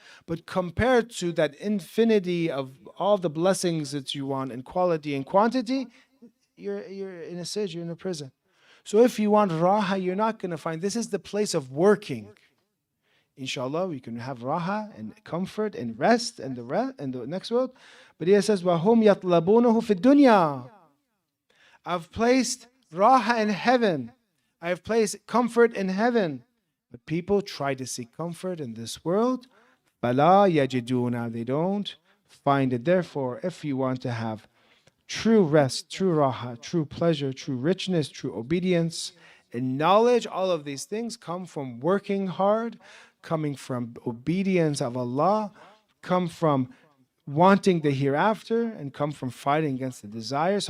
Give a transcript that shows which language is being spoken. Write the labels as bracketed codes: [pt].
[en] But compared to that infinity of all the blessings that you want in quality and quantity, you're in a sijn, you're in a prison. So if you want raha, you're not going to find, this is the place of working. Inshallah, we can have raha and comfort and rest and the next world. But he says, [ar] وَهُمْ يَطْلَبُونَهُ فِي الدُّنْيَا. [en] I've placed raha in heaven. I've placed comfort in heaven. But people try to seek comfort in this world. [ar] فَلَا يَجِدُونَ. [en] They don't find it. Therefore, if you want to have true rest, true raha, true pleasure, true richness, true obedience, and knowledge, all of these things come from working hard, coming from obedience of Allah, come from wanting the hereafter, and come from fighting against the desire.